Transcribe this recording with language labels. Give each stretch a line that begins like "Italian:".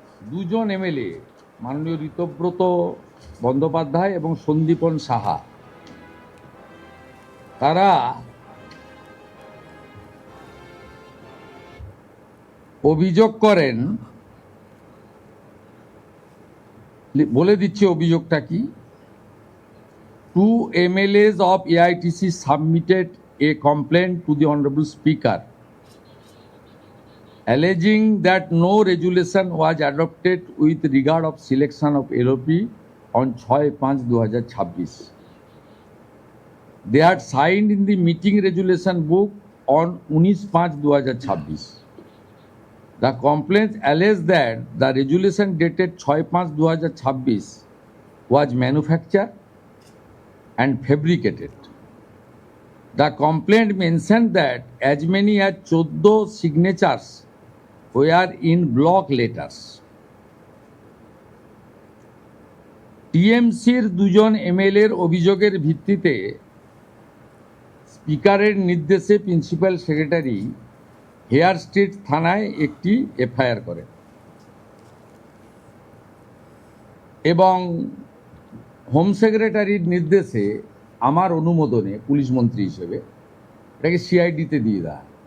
Bangla: দুজন এমএলএ মাননীয় ঋতব্রত বন্দ্যোপাধ্যায় এবং সন্দীপন সাহা, তারা অভিযোগ করেন, বলে দিচ্ছি অভিযোগটা কি।
English: 2 MLAs of AITC submitted a complaint to the Honorable Speaker alleging that no resolution was adopted with regard of selection of LOP on 6/5/2026. They had signed in the meeting resolution book on 19/5/2026. The complaint alleged that the resolution dated 6/5/2026 was manufactured and fabricated. The complaint mentioned that as many as 14 signatures were in block letters.
Bangla: টিএমসির দুজন এমএলএর অভিযোগের ভিত্তিতে স্পিকারের নির্দেশে principal secretary hair street থানায় একটি FIR করে এবং হোম সেক্রেটারির নির্দেশে আমার অনুমোদনে পুলিশ মন্ত্রী হিসেবে এটাকে সিআইডিতে দিয়ে দেয়।